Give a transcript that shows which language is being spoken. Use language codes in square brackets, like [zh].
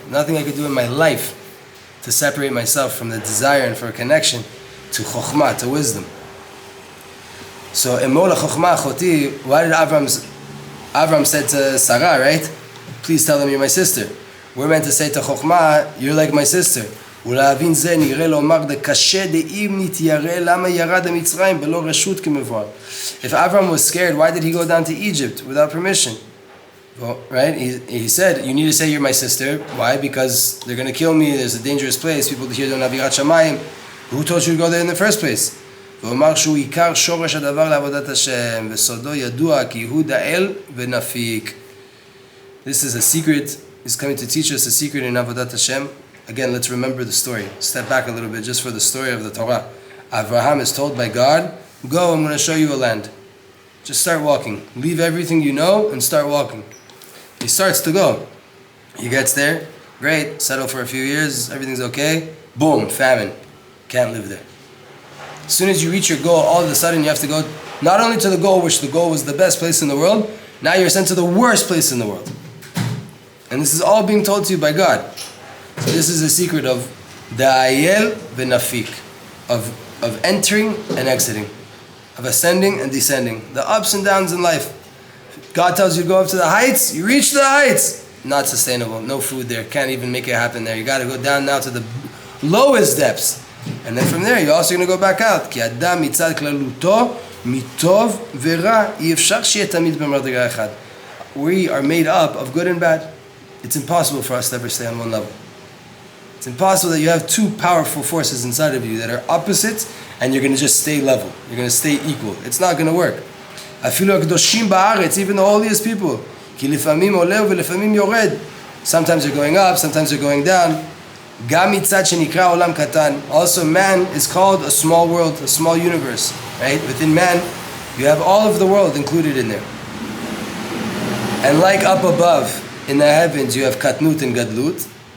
[en] Nothing I could do in my life to separate myself from the desire and for a connection to chokhmah, to wisdom. So, [he] Emola chokhmah choti, [en] why did Avram said to Sarah, right? Please tell them you're my sister. We're meant to say to chokhmah, you're like my sister. [he] ולהבין זה נראה לומר דקשה דאם נתיירא למה ירד למצרים בלא רשות כמבואר. [en] If Avram was scared, why did he go down to Egypt without permission? Well, right? He said, you need to say you're my sister. Why? Because they're going to kill me. There's a dangerous place. People here don't have Yirat Shamayim. Who told you to go there in the first place? [he] ואומר שהוא עיקר שורש הדבר לעבודת השם וסודו ידוע כי הוא דאל ונפיק. [en] This is a secret. He's coming to teach us a secret in Avodat Hashem. Again, let's remember the story. Step back a little bit just for the story of the Torah. Avraham is told by God, go, I'm going to show you a land. Just start walking. Leave everything you know and start walking. He starts to go. He gets there. Great. Settle for a few years. Everything's okay. Boom. Famine. Can't live there. As soon as you reach your goal, all of a sudden you have to go not only to the goal, which the goal was the best place in the world, now you're sent to the worst place in the world. And this is all being told to you by God. So this is the secret of da'ayel v'nafik, of entering and exiting, of ascending and descending, the ups and downs in life. God tells you to go up to the heights, you reach the heights. Not sustainable, no food there, can't even make it happen there. You got to go down now to the lowest depths. And then from there, you're also going to go back out. [he] כי אדם מצד כללותו, מטוב ורע, אי אפשר שיהיה תמיד במדרגה אחד. [en] We are made up of good and bad. It's impossible for us to ever stay on one level. It's impossible that you have two powerful forces inside of you that are opposites and you're going to just stay level. You're going to stay equal. It's not going to work. [he] אפילו הקדושים בארץ, [en] even the holiest people. [he] כי לפעמים עולה ולפעמים יורד. [en] Sometimes you're going up, sometimes you're going down. [he] גם מצד שנקרא עולם קטן. [en] Also, man is called a small world, a small universe. Right? Within man, you have all of the world included in there. And like up above, in the heavens, you have katnut and gadlut.